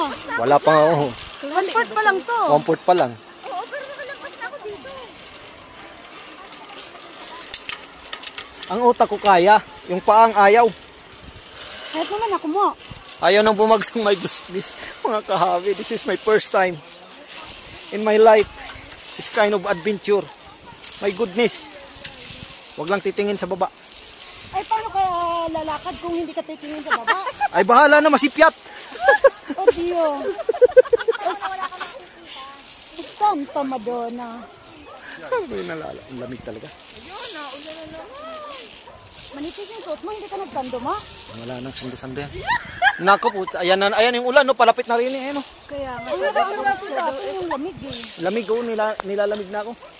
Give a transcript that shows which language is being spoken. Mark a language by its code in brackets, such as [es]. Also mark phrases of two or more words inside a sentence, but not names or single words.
[tl] Wala pa nga ako. 1/4 pa lang to. 1/4 pa lang. Oo, pero nakalagpas na ako dito. Ang utak ko kaya, yung paang ayaw. Kahit naman ako mo. Ayaw nang bumagsak, my Diyos, please. Mga kahabi, [en] this is my first time in my life. This kind of adventure. My goodness. [tl] Huwag lang titingin sa baba. Ay, paano kaya lalakad kung hindi ka titingin sa baba? Ay, bahala na, masipyat. [it] O Dio. Santa Madonna. [tl] May nalala. Ang lamig talaga. Manipis yung suot mo, hindi ka nagtando mo? Wala nang sando-sando yan. Nako po, ayan yung ulan, no? Palapit na rin eh. No? Kaya nga Ay, yung lamig eh. Lamig oh, nilalamig na ako.